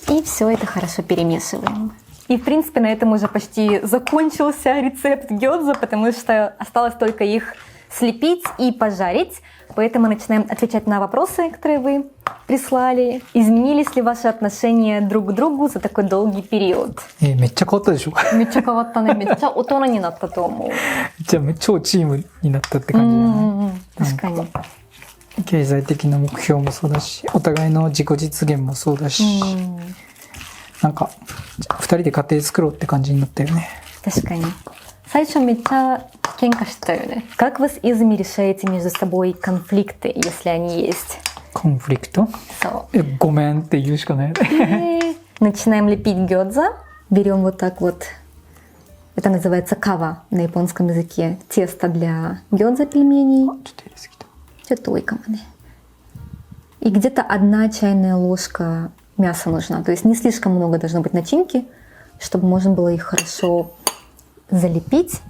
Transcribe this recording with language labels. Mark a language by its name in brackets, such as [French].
[Russian] И все это хорошо перемешиваем. И в принципе на этом уже почти закончился рецепт гёдза, потому что осталось только их слепить и пожарить. Поэтому начинаем отвечать на вопросы, которые вы прислали. Изменились ли ваши отношения друг к другу за такой долгий период? [Japanese] めっちゃ変わったでしょ? めっちゃ変わったね。めっちゃ大人になったと思う。じゃあ超チームになったって感じだね。確かに。経済的な目標もそうだし、お互いの自己実現もそうだし、なんか2人で家庭作ろうって感じになったよね。確かに。最初めっちゃ喧嘩してたよね。 [Russian] Как вы с Изуми решаете между собой конфликты, если они есть? [Japanese] コンフリクト? そう。ごめんって言うしかないよね。 [Russian] Начинаем лепить гёдза. Берем вот так вот. Это называется кава на японском языке. Тесто для гёдза пельменей. [Japanese] ちょっと入れすぎた。ちょっと多いかもね。 [Russian] И где-то 1 чайная ложка мяса нужна. То есть не слишком много должно быть начинки, чтобы можно было их хорошо залепить.